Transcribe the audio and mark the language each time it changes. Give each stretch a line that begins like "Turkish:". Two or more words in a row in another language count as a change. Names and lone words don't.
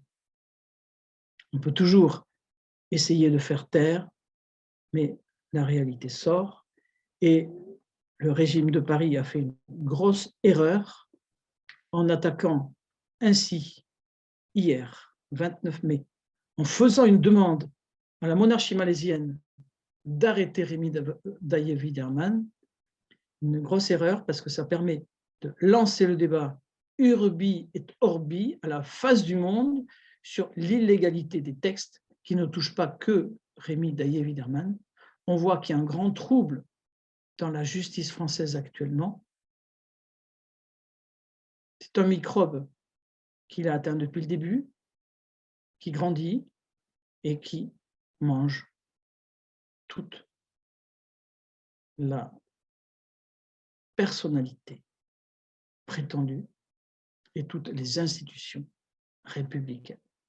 French: On peut toujours essayer de faire taire, mais la réalité sort, et le régime de Paris a fait une grosse erreur en attaquant ainsi, hier, 29 mai, en faisant une demande à la monarchie malaisienne d'arrêter Rémi Daillé-Widerman, une grosse erreur parce que ça permet de lancer le débat
Latin: urbi et orbi
French: à la face du monde sur l'illégalité des textes qui ne touchent pas que Rémi Daillé-Widerman. On voit qu'il y a un grand trouble dans la justice française actuellement. C'est un microbe qu'il a atteint depuis le début, qui grandit et qui mange toute la personnalité prétendue et toutes les institutions républicaines.